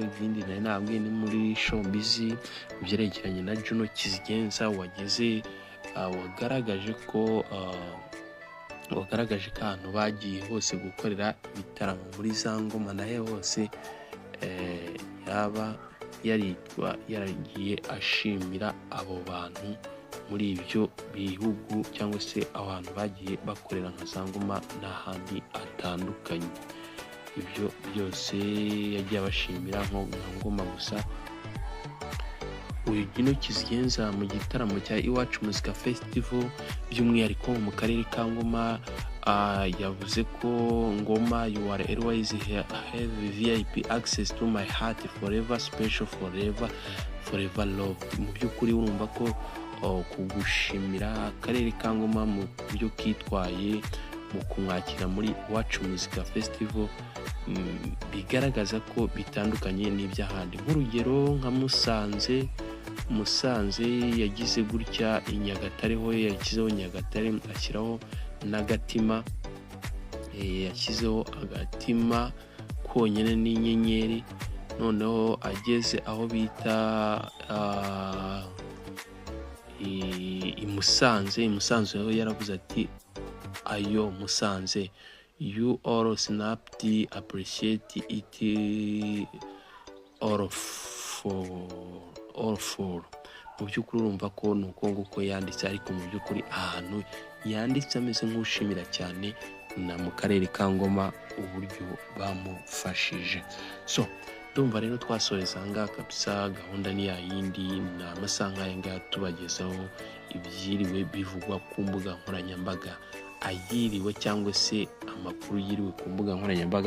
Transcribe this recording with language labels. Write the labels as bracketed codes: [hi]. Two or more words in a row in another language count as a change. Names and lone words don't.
[rw] Ibindi nari nabwiye ni muri showbiz byerekeranye na Juno Kizigenza wagaragaje ko ahantu bagiye hose gukorera ibitaramo muri za ngoma nahe hose yaba yaragiye ashimira abo bantu muri ibyo bihugu cyangwa se abantu bagiye bakorera nka za ngoma n'ahandi hatandukanye. Ibyo byose yagiye abashimira nka ngoma gusa. Uyu Juno Kizigenza mu gitaramo cya Iwacu Muzika Festival by'umwihariko mu karere ka Ngoma yavuze ko Ngoma [en] you are always have VIP access to my heart forever special forever love. [rw] Mu by'ukuri urumva ko kugushimira akarere ka Ngoma mu buryo kitwaye mu kumwakira muri Iwacu Muzika Festival bigaragaza ko bitandukanye n'iby'ahandi. Nk'urugero nka Musanze yagize gutya, i Nyagatare ho yashyizeho Nyagatare ashyiraho n'agatima, yashyizeho agatima konyine n'inyenyeri. Noneho ageze aho bita i Musanze ho yaravuze ati ayo Musanze [en] you all snapped appreciate it all for. [rw] Mu by'ukuri urumva ko ni uko nguko yanditse, ariko mu by'ukuri ahantu yanditse ameze nk'ushimira cyane na mu karere ka Ngoma uburyo bamufashije. Ndumva rero twasoreza ahangaha kabisa. Gahunda ni yayindi, ni amasaha nk'aya ngaya tubagezaho ibyiriwe bivugwa ku mbuga nkoranyambaga, ayiriwe cyangwa se amakuru yiriwe ku mbuga nkoranyambaga.